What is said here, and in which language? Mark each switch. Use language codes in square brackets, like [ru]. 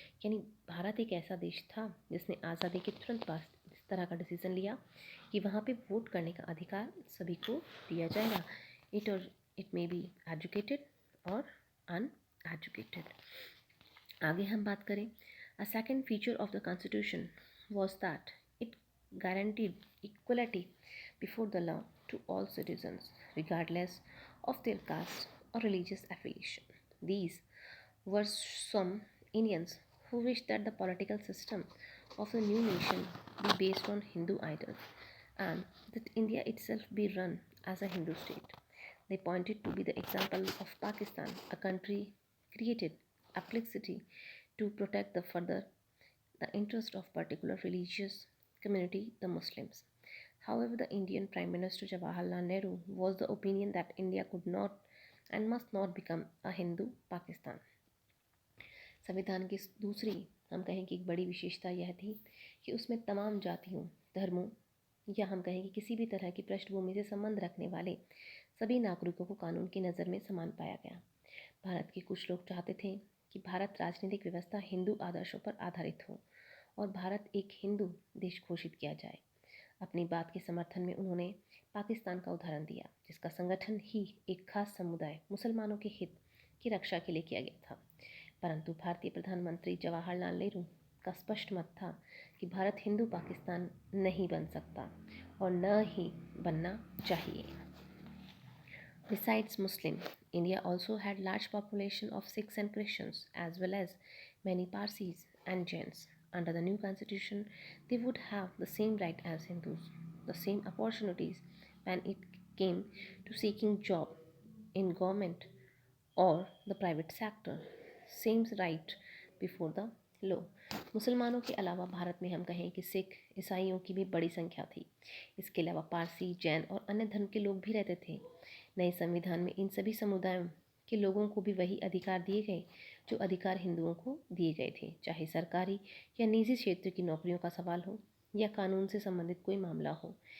[hi] यानी भारत एक ऐसा देश था जिसने आज़ादी के तुरंत बाद इस तरह का डिसीज़न लिया कि वहाँ पे वोट करने का अधिकार सभी को दिया जाएगा, [en] it may be educated [hi] और अनएजुकेटेड। आगे हम बात करें, [en] A second feature of the constitution was that it guaranteed equality before the law to all citizens regardless of their caste or religious affiliation. These were some Indians who wished that the political system of the new nation be based on Hindu idols and that India itself be run as a Hindu state. They pointed to be the example of Pakistan, a country created explicitly to protect the interest of particular religious community, the Muslims. However, the Indian Prime Minister Jawaharlal Nehru was the opinion that India could not and must not become a Hindu Pakistan. [hi] संविधान की दूसरी हम कहें कि एक बड़ी विशेषता यह थी कि उसमें तमाम जातियों, धर्मों या हम कहें कि किसी भी तरह की पृष्ठभूमि से संबंध रखने वाले सभी नागरिकों को कानून की नज़र में समान पाया गया। भारत के कुछ लोग चाहते थे कि भारत राजनीतिक व्यवस्था हिंदू आदर्शों पर आधारित हो और भारत एक हिंदू देश घोषित किया जाए। अपनी बात के समर्थन में उन्होंने पाकिस्तान का उदाहरण दिया, जिसका संगठन ही एक खास समुदाय मुसलमानों के हित की रक्षा के लिए किया गया था। परंतु भारतीय प्रधानमंत्री जवाहरलाल नेहरू का स्पष्ट मत था कि भारत हिंदू पाकिस्तान नहीं बन सकता और न ही बनना चाहिए। [en] Besides Muslim, India also had large population of Sikhs and Christians, as well as many Parsis and Jains. Under the new constitution, they would have the same right as Hindus, the same opportunities when it came to seeking job in government और the private sector sames right before the law. [hi] मुसलमानों के अलावा भारत में हम कहें कि सिख, ईसाइयों की भी बड़ी संख्या थी। इसके अलावा पारसी, जैन और अन्य धर्म के लोग भी रहते थे। नए संविधान में इन सभी समुदायों के लोगों को भी वही अधिकार दिए गए जो अधिकार हिंदुओं को दिए गए थे, चाहे सरकारी या निजी क्षेत्र की नौकरियों का सवाल हो या कानून से संबंधित कोई मामला हो।